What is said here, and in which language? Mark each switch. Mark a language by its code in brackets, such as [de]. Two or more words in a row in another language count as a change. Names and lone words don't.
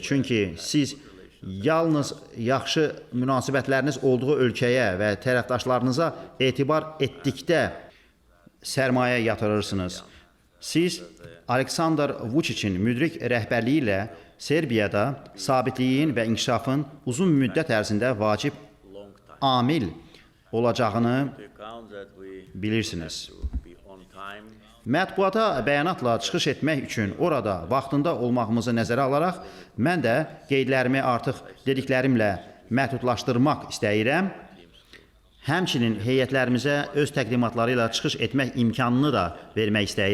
[az] Çünki siz yalnız yaxşı münasibətləriniz olduğu ölkəyə və tərəfdaşlarınıza etibar etdikdə sərmayə yatırırsınız. Siz Aleksandr Vučićin müdrik rəhbərliyi ilə Serbiyada sabitliyin və inkişafın uzun müddət ərzində vacib [en] long time. [az] amil olacağını [en] To account that we [az] bilirsiniz. [en] be on time. [az] Mətbuata bəyanatla çıxış etmək üçün orada vaxtında olmağımızı nəzərə alaraq, mən də qeydlərimi artıq dediklərimlə məhdudlaşdırmaq istəyirəm. Həmçinin heyətlərimizə öz təqdimatları ilə çıxış etmək imkanını da vermək istəyirəm.